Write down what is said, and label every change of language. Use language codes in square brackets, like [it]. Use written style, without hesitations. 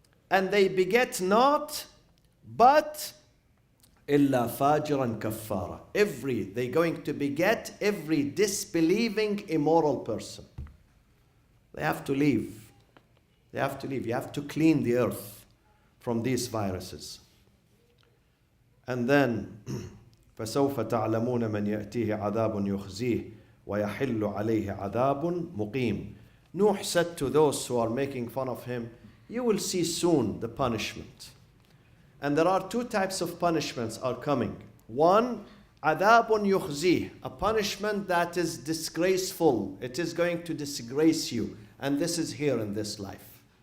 [en] And they beget not, but [ar] إِلَّا فَاجِرًا كَفَّارًا. [en] They're going to beget every disbelieving, immoral person. They have to leave. They have to leave. You have to clean the earth from these viruses. And then [ar] فسوف تعلمون من يأتيه عذاب يخزيه ويحل عليه عذاب مقيم. [en] Nuh said to those who are making fun of him, you will see soon the punishment. And there are two types of punishments are coming. One, [ar] عذاب يخزيه, [en] a punishment that is disgraceful. It is going to disgrace you. And this is here in this life.